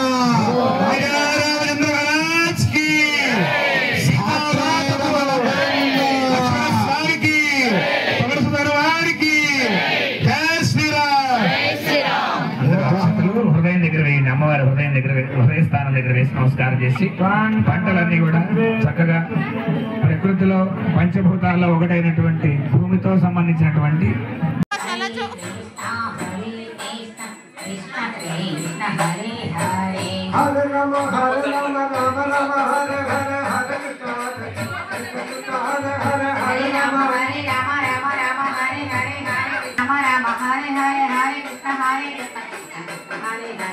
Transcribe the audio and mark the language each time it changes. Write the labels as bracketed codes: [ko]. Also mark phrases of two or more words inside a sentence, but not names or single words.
[te] హృదయం దగ్గర వేయండి. అమ్మవారి హృదయం దగ్గర హృదయ స్థానం దగ్గర వేసి నమస్కారం చేసి పంటలన్నీ కూడా చక్కగా ప్రకృతిలో పంచభూతాల్లో ఒకటైనటువంటి భూమితో సంబంధించినటువంటి [sa] హరే రామ హరే రామ రామ రామ హరే హరే హరే కృష్ణ హరే హరే హరే రామ హరే రామ రామ రామ హరే హరే హరే రామ రామ హరే హరే హరే కృష్ణ హరే కృష్ణ హరే హరే